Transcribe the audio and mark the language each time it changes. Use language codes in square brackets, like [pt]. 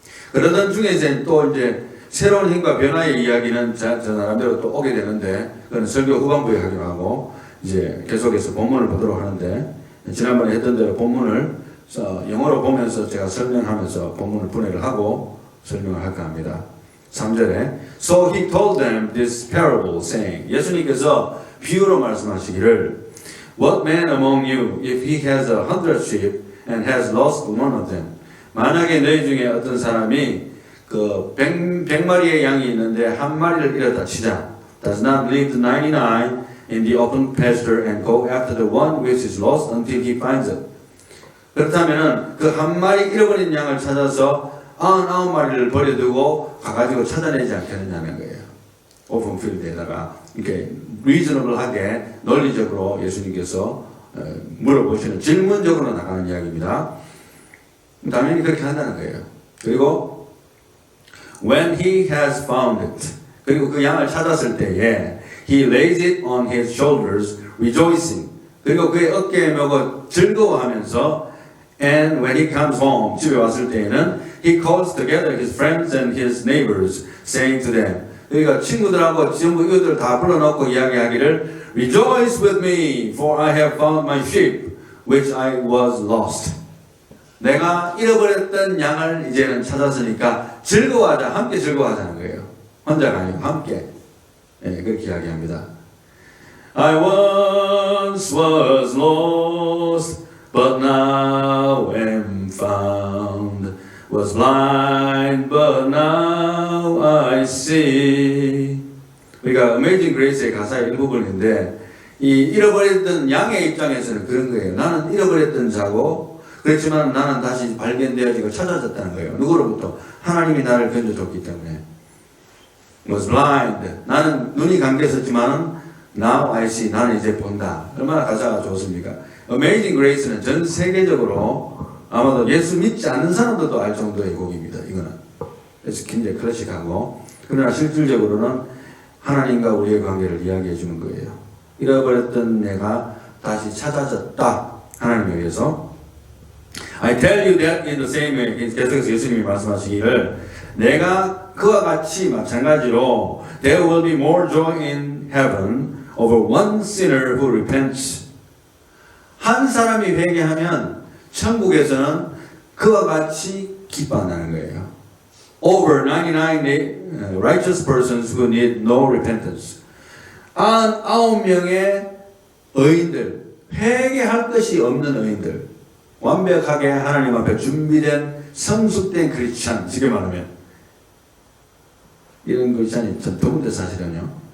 [ko] 그러던 중에 또 이제 새로운 힘과 변화의 이야기는 저 나름대로 또 오게 되는데, 그건 설교 후반부에 하기로 하고 이제 계속해서 본문을 보도록 하는데, 지난번에 했던 대로 본문을 영어로 보면서 제가 설명하면서 본문을 분해를 하고 설명을 할까 합니다. [en] 3절에 So he told them this parable saying, [ko] 예수님께서 비유로 말씀하시기를 [en] What man among you if he has 100 sheep and has lost one of them? [ko] 만약에 너희 중에 어떤 사람이 그 100마리의 양이 있는데 한 마리를 잃었다 치자. [en] Does not leave the 99 in the open pasture and go after the one which is lost until he finds it. [ko] 그렇다면은 그 한 마리 잃어버린 양을 찾아서 99마리를 버려두고 가가지고 찾아내지 않겠느냐는 거예요. 오픈 필드에다가 이렇게 리저너블하게 논리적으로 예수님께서 물어보시는, 질문적으로 나가는 이야기입니다. 당연히 그렇게 한다는 거예요. [en] 그리고 when he has found it, [ko] 그리고 그 양을 찾았을 때에 [en] he lays it on his shoulders rejoicing, [ko] 그리고 그의 어깨에 메고 즐거워하면서 [en] and when he comes home, [ko] 집에 왔을 때에는 [en] he calls together his friends and his neighbors saying to them, [ko] 그러니까 친구들하고 전부 이것들 다 불러놓고 이야기하기를 [en] Rejoice with me for I have found my sheep which I was lost. [ko] 내가 잃어버렸던 양을 이제는 찾았으니까 즐거워하자, 함께 즐거워하자는 거예요. 혼자가 아니고 함께. 그렇게 이야기합니다. [en] I once was lost but now am found, was blind but now I see. [ko] 우리가 Amazing Grace의 가사의 일부분인데, 이 잃어버렸던 양의 입장에서는 그런 거예요. 나는 잃어버렸던 자고, 그렇지만 나는 다시 발견되어지고 찾아졌다는 거예요. 누구로부터? 하나님이 나를 건져줬기 때문에. [en] Was blind. [ko] 나는 눈이 감겼었지만 [en] now I see. [ko] 나는 이제 본다. 얼마나 가사가 좋습니까? Amazing Grace는 전 세계적으로 아마도 예수 믿지 않는 사람들도 알 정도의 곡입니다. 이거는. 그래서 굉장히 클래식하고, 그러나 실질적으로는 하나님과 우리의 관계를 이야기해 주는 거예요. 잃어버렸던 내가 다시 찾아졌다. 하나님에 의해서. [en] I tell you that in the same way. [ko] 계속해서 예수님이 말씀하시기를 내가 그와 같이 마찬가지로 [en] there will be more joy in heaven over one sinner who repents. [ko] 한 사람이 회개하면 천국에서는 그와 같이 기뻐한다는 거예요. [en] Over 99 righteous persons who need no repentance. [ko] 99명의 의인들, 회개할 것이 없는 의인들, 완벽하게 하나님 앞에 준비된 성숙된 크리스찬, 지금 말하면 이런 크리스찬이 참 드문데 사실은요.